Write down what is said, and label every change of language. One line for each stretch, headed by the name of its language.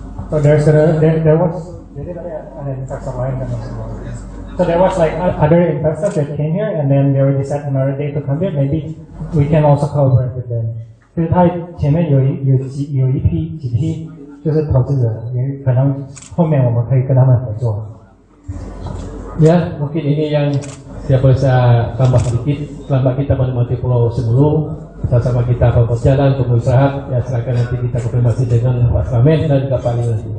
English: So there was
Indonesian: ada investor lain kan.
English: So there was like other investors that came here, and then they already set another day to come here. Maybe we can also collaborate with them.
Chinese: 就是他前面有几批就是投资者，也可能后面我们可以跟他们合作。
Indonesian: Ya, mungkin ini yang saya bisa tambah sedikit. Selamat kita menikmati Pulau Semulu. Sama-sama kita berjalan untuk beristirahat. Ya, silakan nanti kita konfirmasi dengan Pak Slamet dan juga Pak Lili.